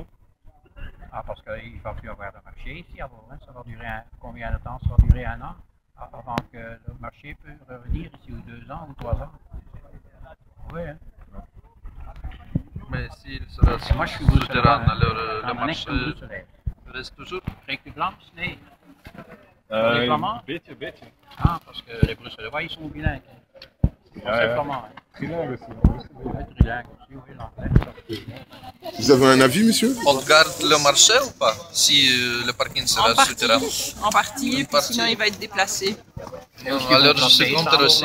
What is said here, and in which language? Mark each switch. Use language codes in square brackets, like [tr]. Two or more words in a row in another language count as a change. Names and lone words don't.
[fr] Ah, parce qu'il ne va plus avoir de marché ici avant. Hein. Ça va durer combien de temps? Ça va durer 1 an avant que le marché peut revenir ici, ou 2 ans, ou 3 ans. Oui, hein. Mais s'il sera Moi, je suis souterrain, alors le marché reste toujours. [nl] Spreekt u Vlaams? Nee. Een beetje. [fr] Ah, parce que les Bruxellois, ils sont bilingues. C'est flamand. Hein. Trilingue aussi. Trilingue aussi, oui, l'anglais. Vous avez un avis, monsieur? On garde le marché ou pas? Si le parking sera souterrain. En partie, et puis sinon il va être déplacé. Alors je suis contre aussi.